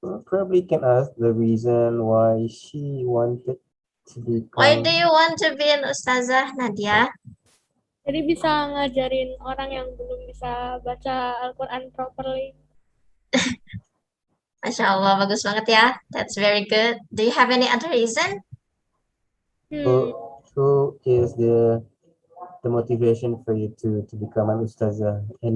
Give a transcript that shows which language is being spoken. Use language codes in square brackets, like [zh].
[en] Probably can ask the reason why she wanted to become. Why do you want to be an ustazah, Nadia? [id] Jadi bisa ngajarin orang yang belum bisa baca Al-Quran properly. Masya Allah, bagus banget ya. [en] That's very good. Do you have any other reason? Who is the motivation for you to become an ustazah?